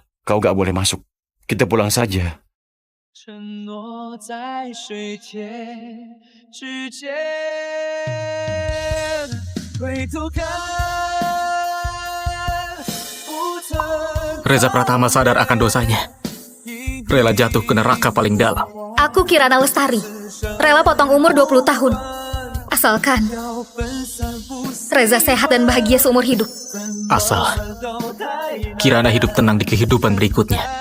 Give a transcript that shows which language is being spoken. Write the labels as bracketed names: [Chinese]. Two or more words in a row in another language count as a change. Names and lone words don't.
[Indonesian] Kau nggak boleh masuk. Kita pulang saja. [Chinese] 承诺在水天之间，回头看，不曾。 [Indonesian] Reza Pratama sadar akan dosanya. Rela jatuh ke neraka paling dalam. Aku Kirana Lestari. Rela potong umur 20 tahun. Asalkan Reza sehat dan bahagia seumur hidup. Asal Kirana hidup tenang di kehidupan berikutnya.